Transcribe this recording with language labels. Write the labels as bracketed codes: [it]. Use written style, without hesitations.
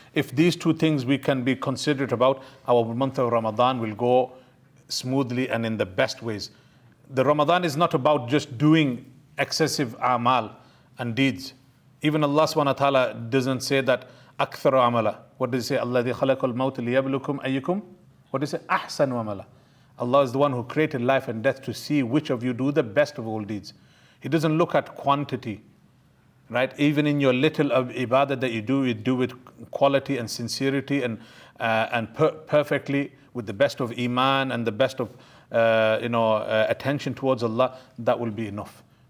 [en] If these two things we can be considerate about, our month of Ramadan will go smoothly and in the best ways. The Ramadan is not about just doing excessive amal and deeds. Even Allah subhanahu wa ta'ala doesn't say that [ar] أكثر عملا. [en] What does it say? [ar] الذي خلق الموت ليبلوكم أيكم. [en] What does it say? [ar] أحسن عملا. [en] Allah is the one who created life and death to see which of you do the best of all deeds. He doesn't look at quantity, right? Even in your little of ibadah that you do with quality and sincerity and perfectly with the best of iman and the best of attention towards Allah. That will be enough.